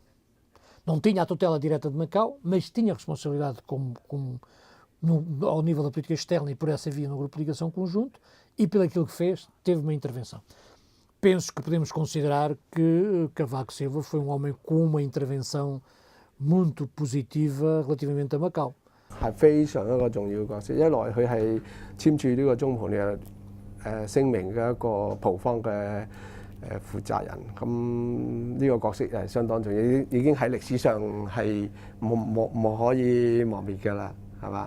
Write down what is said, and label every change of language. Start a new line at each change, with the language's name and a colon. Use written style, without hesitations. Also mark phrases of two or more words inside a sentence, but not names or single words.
Portuguese: Não tinha a tutela direta de Macau, mas tinha responsabilidade ao nível da política externa e por essa via no Grupo de Ligação Conjunto, e pelo aquilo que fez, teve uma intervenção. Penso que podemos considerar que Cavaco Silva foi um homem com uma intervenção muito positiva relativamente a Macau.
Cantonese: 係非常一個重要嘅角色，一來佢係簽署呢個中葡聯合聲明嘅一個葡方嘅負責人，咁呢個角色係相當重要，已經喺歷史上係冇可以磨滅㗎啦，係嘛？